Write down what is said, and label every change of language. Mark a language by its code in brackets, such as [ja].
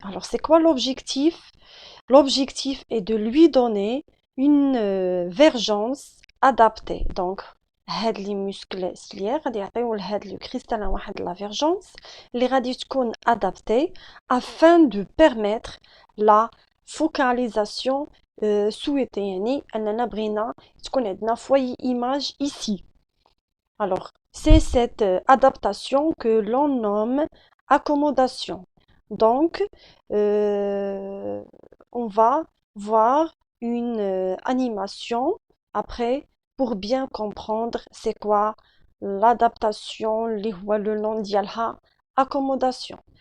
[fr] Alors, c'est quoi l'objectif? L'objectif est de lui donner une vergence adaptée. Donc, هاد les muscles ciliaires [ar] غادي يعطيو لهاد [fr] le cristallin واحد la vergence [ar] اللي غادي تكون [fr] adaptée afin de permettre la focalisation souhaitée. [ar] يعني أننا بغينا تكون عندنا [fr] foyer image ici. Alors, c'est cette adaptation que l'on nomme accommodation. Donc, on va voir une animation après pour bien comprendre c'est quoi l'adaptation, le nom ديالها accommodation.